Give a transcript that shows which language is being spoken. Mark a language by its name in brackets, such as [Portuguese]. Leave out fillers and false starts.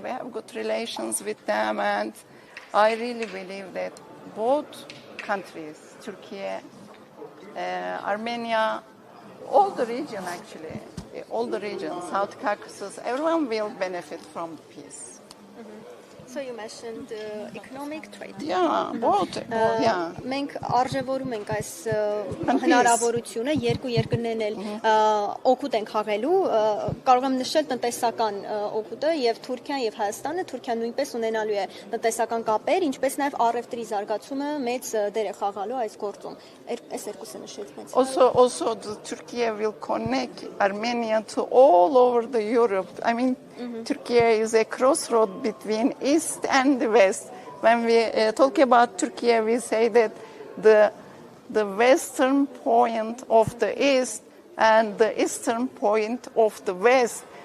[English] We have good relations with them, and I really believe that both countries, Turkey, Armenia, all the region actually, all the regions, South Caucasus, everyone will benefit from the peace. So you mentioned economic trade. Yeah, both. Yeah. [Armenian] Մենք արժևորում ենք այս [English] And [Armenian] հնարավորությունը երկու երկրներն էլ օգուտ են խաղելու, կարող եմ նշել տնտեսական օգուտը եւ Թուրքիան եւ Հայաստանը, Թուրքիան նույնպես ունենալու է տնտեսական կապեր, ինչպես նաեւ առևտրի զարգացումը մեծ դեր է խաղալու այս գործում։ Այս երկուսը նշեց մեծ։ [English] Also Turkey will connect Armenia to all over the Europe. I mean, Turkey is a crossroad between East and the West. When we talk about Turkey, we say that the western point of the East and the eastern point of the West.